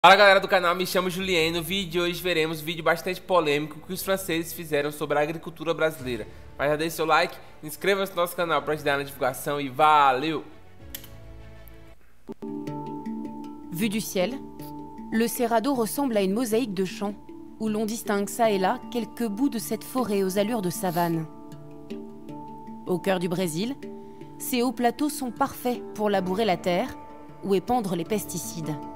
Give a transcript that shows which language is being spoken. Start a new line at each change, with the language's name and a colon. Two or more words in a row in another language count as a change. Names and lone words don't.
Portuguese: Fala galera do canal, me chamo Julien. No vídeo de hoje veremos um vídeo bastante polêmico que os franceses fizeram sobre a agricultura brasileira. Mas já deixe seu like, inscreva-se no nosso canal para ajudar na divulgação e valeu!
French: Vu du ciel, le Cerrado ressemble à une mosaïque de champs, où l'on distingue ça et là quelques bouts de cette forêt aux allures de savane. Au cœur du Brésil, ces hauts plateaux sont parfaits pour labourer la terre ou épandre les pesticides.